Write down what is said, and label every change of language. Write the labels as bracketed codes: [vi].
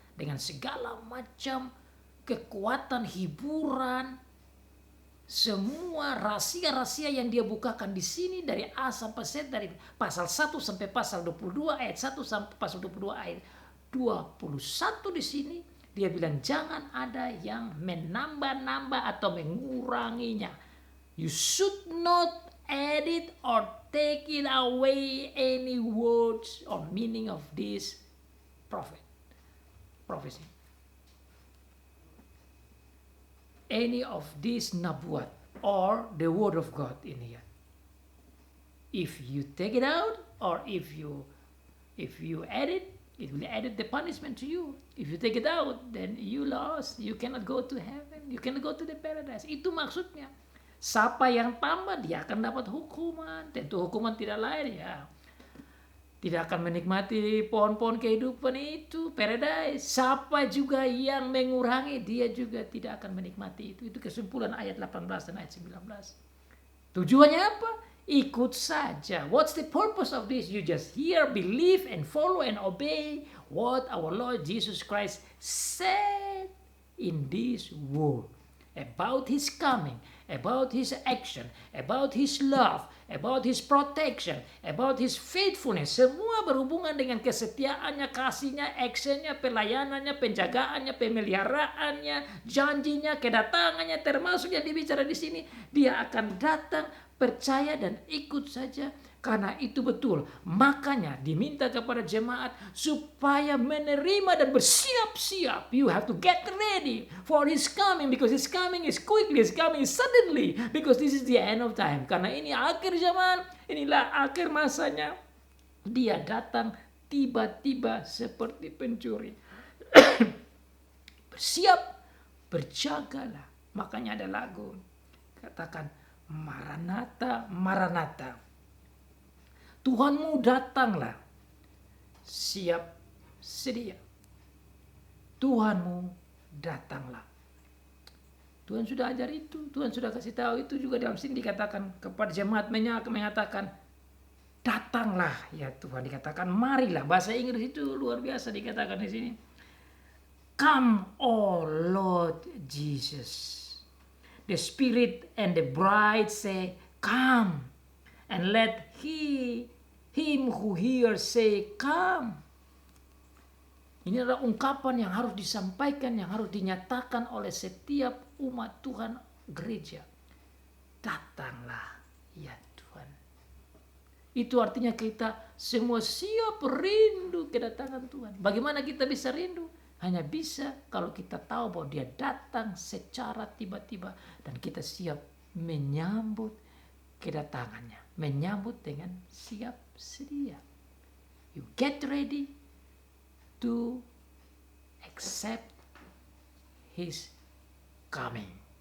[id] Dengan segala macam kekuatan, hiburan, semua rahasia-rahasia yang dia bukakan di sini dari A sampai Z, dari pasal 1 sampai pasal 22 ayat 1 sampai pasal 22 ayat 21 di sini dia bilang jangan ada yang menambah-nambah atau menguranginya. [en] You should not edit or take it away any words or meaning of this prophecy. Any of this nabuat or the word of God in here. If you take it out or if you edit, it will edit the punishment to you. If you take it out, then you lost. You cannot go to heaven. You cannot go to the paradise. [id] Itu maksudnya. Siapa yang tambah, dia akan dapat hukuman. Tentu hukuman tidak lain ya. Tidak akan menikmati pohon-pohon kehidupan itu, paradise. Siapa juga yang mengurangi, dia juga tidak akan menikmati itu. Itu kesimpulan ayat 18 dan ayat 19. Tujuannya apa? Ikut saja. [en] What's the purpose of this? You just hear, believe, and follow and obey what our Lord Jesus Christ said in this word. About His coming, about His action, about His love, about His protection, about His faithfulness. [id] Semua berhubungan dengan kesetiaannya, kasihnya, actionnya, pelayanannya, penjagaannya, pemeliharaannya, janjinya, kedatangannya, termasuk yang dibicara di sini. Dia akan datang, percaya dan ikut saja. Karena itu betul. Makanya diminta kepada jemaat supaya menerima dan bersiap-siap. [en] You have to get ready for His coming, because His coming is quickly, His coming is suddenly, because this is the end of time. [id] Karena ini akhir zaman, inilah akhir masanya. Dia datang tiba-tiba seperti pencuri. Bersiap, berjagalah. Makanya ada lagu katakan, Maranatha, Maranatha, Tuhanmu datanglah. Siap sedia, Tuhanmu datanglah. Tuhan sudah ajar itu, Tuhan sudah kasih tahu itu juga dalam sini dikatakan kepada jemaat mengatakan, datanglah ya Tuhan, dikatakan marilah. Bahasa Inggris itu luar biasa dikatakan di sini. [en] Come, oh Lord Jesus. The Spirit and the bride say, come. And let him who hears say, come. [id] Ini adalah ungkapan yang harus disampaikan, yang harus dinyatakan oleh setiap umat Tuhan gereja. Datanglah ya Tuhan. Itu artinya kita semua siap rindu kedatangan Tuhan. Bagaimana kita bisa rindu? Hanya bisa kalau kita tahu bahwa dia datang secara tiba-tiba. Dan kita siap menyambut kedatangannya. Menyambut dengan siap sedia. [en] You get ready to accept his coming.